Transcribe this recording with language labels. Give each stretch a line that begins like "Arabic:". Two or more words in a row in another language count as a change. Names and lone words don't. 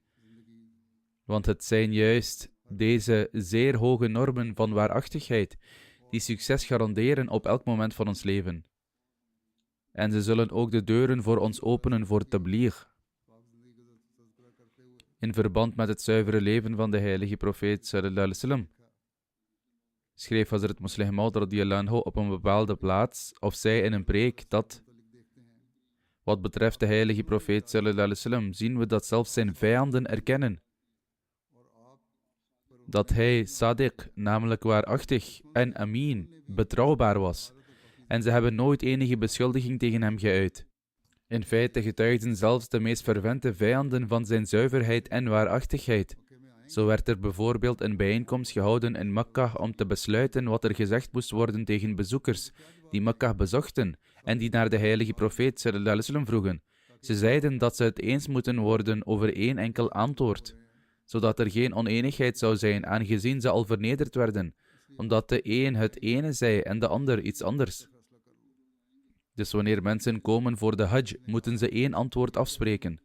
Dutch: Want het zijn juist deze zeer hoge normen van waarachtigheid die succes garanderen op elk moment van ons leven. En ze zullen ook de deuren voor ons openen voor tabligh. In verband met het zuivere leven van de heilige profeet
Arabic: صلى الله عليه وسلم
Dutch: schreef Hazrat Musleh Maud
Arabic: رضي الله عنه
Dutch: op een bepaalde plaats of zei in een preek dat wat betreft de heilige profeet
Arabic: صلى الله عليه وسلم
Dutch: zien we dat zelfs zijn vijanden erkennen dat hij sadiq, namelijk waarachtig, en amin, betrouwbaar was. En ze hebben nooit enige beschuldiging tegen hem geuit. In feite getuigden zelfs de meest fervente vijanden van zijn zuiverheid en waarachtigheid. Zo werd er bijvoorbeeld een bijeenkomst gehouden in Mekka om te besluiten wat er gezegd moest worden tegen bezoekers die Mekka bezochten en die naar de heilige profeet
Arabic: صلى الله عليه وسلم
Dutch: vroegen. Ze zeiden dat ze het eens moeten worden over één enkel antwoord, zodat er geen oneenigheid zou zijn, aangezien ze al vernederd werden, omdat de een het ene zei en de ander iets anders. Dus wanneer mensen komen voor de hajj, moeten ze één antwoord afspreken.